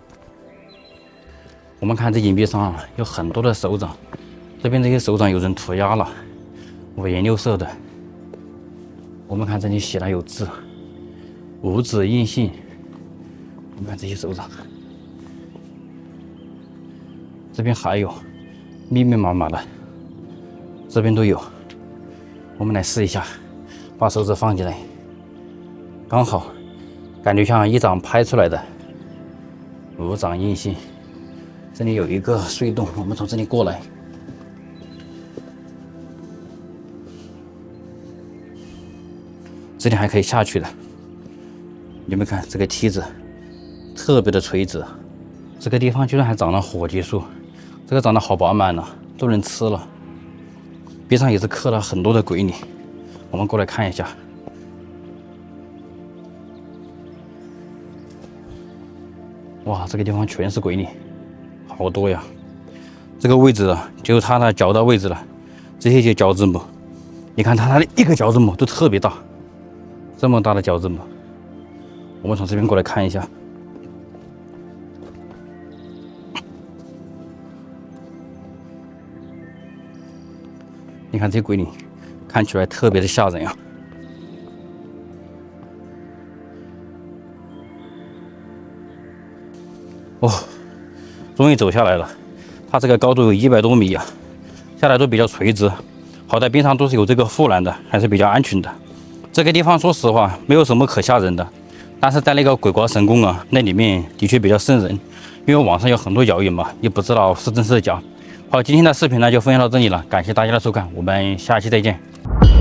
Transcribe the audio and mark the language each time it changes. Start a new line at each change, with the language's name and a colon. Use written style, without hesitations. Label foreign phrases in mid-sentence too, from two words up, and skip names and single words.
Chinese: 我們看這硬幣上有很多的手掌，這邊這些手掌有人塗鸦了，五颜六色的。我們看這裡寫了有字，五指印信。我们看这些手掌，這邊還有密密麻麻的，這邊都有。我們來試一下，把手指放進來，剛好感覺像一掌拍出來的五掌印信。這裡有一個隧洞，我們從這裡過來。這裡還可以下去的，你們看這個梯子特別的垂直，這個地方居然還長了火棘樹，這個長得好飽滿呢，都能吃了。邊上也是刻了很多的鬼臉，我們過來看一下。哇，這個地方全是鬼臉，好多呀！這個位置啊，就是它的腳的位置了，這些腳趾母，你看它的一個腳趾母都特別大，這麼大的腳趾母。我們從這邊過來看一下。你看這鬼臉，看起來特別的嚇人啊！哦，終於走下來了。它這個高度有100多米啊，下來都比較垂直，好在邊上都是有這個護欄的，還是比較安全的。這個地方說實話沒有什麼可嚇人的，但是在那個鬼國神宮啊，那裡面的確比較瘆人，因為網上有很多謠言嘛，也不知道是真是假。好，今天的視頻呢就分享到這裡了，感謝大家的收看，我們下期再見。